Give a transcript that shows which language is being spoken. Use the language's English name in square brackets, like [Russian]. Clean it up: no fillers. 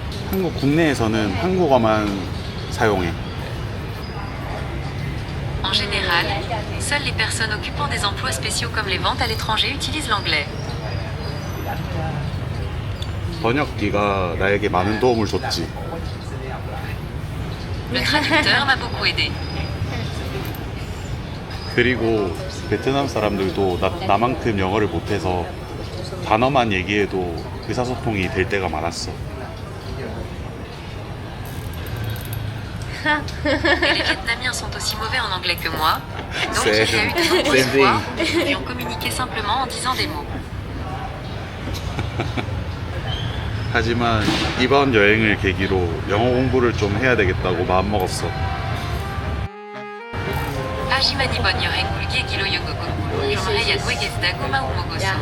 [Korean] 한국 국내에서는 한국어만 사용해. [French] En général, seules les personnes occupant des emplois spéciaux comme les ventes à l'étranger utilisent l'anglais. [Korean] 번역기가 나에게 많은 도움을 줬지. [French] Le traducteur m'a beaucoup aidé. [Korean] 그리고 베트남 사람들도 나만큼 영어를 못해서 단어만 얘기해도 의사소통이 될 때가 많았어. [French] Et les Vietnamiens sont aussi mauvais en anglais que moi, donc il y a eu de [English] Same [French] nombreuses [English] thing. [French] fois où nous devions communiquer simplement en disant des mots. [Korean] 하지만 이번 여행을 계기로 영어 공부를 좀 해야 되겠다고 마음먹었어. Ajimani bon yoreng bulgi gilo yogogo. J'aimerais yagwegez dagoma ou mogoso.